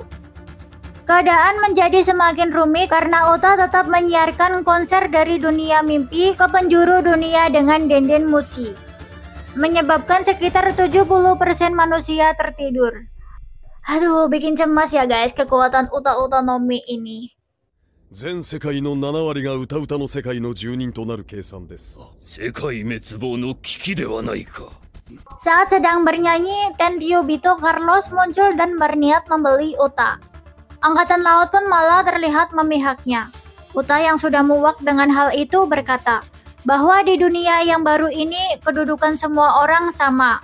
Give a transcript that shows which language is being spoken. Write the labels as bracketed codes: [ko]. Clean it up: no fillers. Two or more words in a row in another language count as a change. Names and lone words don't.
[id] Keadaan menjadi semakin rumit karena Uta tetap menyiarkan konser dari dunia mimpi ke penjuru dunia dengan Denden Mushi, menyebabkan sekitar 70% manusia tertidur. Aduh, bikin cemas ya guys kekuatan Uta Utanomi ini. [ja] 全世界の7割が歌うたの世界の住人となる計算です。世界滅亡の危機ではないか。 [id] Saat sedang bernyanyi, Tenryubito Carlos muncul dan berniat membeli Uta. Angkatan laut pun malah terlihat memihaknya. Uta yang sudah muak dengan hal itu berkata bahwa di dunia yang baru ini kedudukan semua orang sama.